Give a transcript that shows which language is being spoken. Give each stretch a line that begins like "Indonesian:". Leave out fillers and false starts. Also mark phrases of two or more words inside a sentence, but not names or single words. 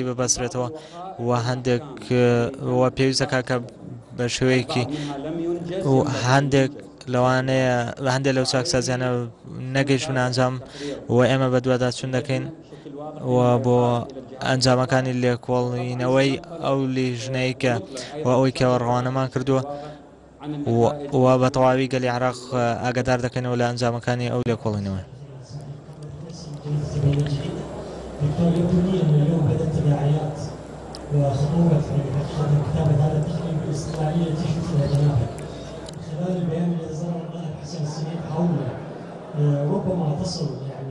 Central Kurdish: ببەسرێتەوە و هەندێک پێویست دەکا کە بە شێوەیەکی هەندێک لەوانەیە هەندێک لەو چاکسازیانە نەگەیشتونە ئەنجام و ئێمە بە دووەدا چون دەکەین و بۆ ئەنجامەکانی لێکۆڵینەوەی ئەو لیژنەی کە ئەوەی کەەوە ڕەوانەمان کردووە و بە تەواوی گەلی عێراق ئاگادار دەکەینەوە لە ئەنجامەکانی ئەو لێکۆڵینەوە.
Arabic: دكتور يبدو لي ان اليوم بعد التداعيات وخطوره كتابه هذا التقرير بالاستقلاليه التي شفنا جنابها من خلال البيان الذي صدر النائب حسن السميد حول ربما تصل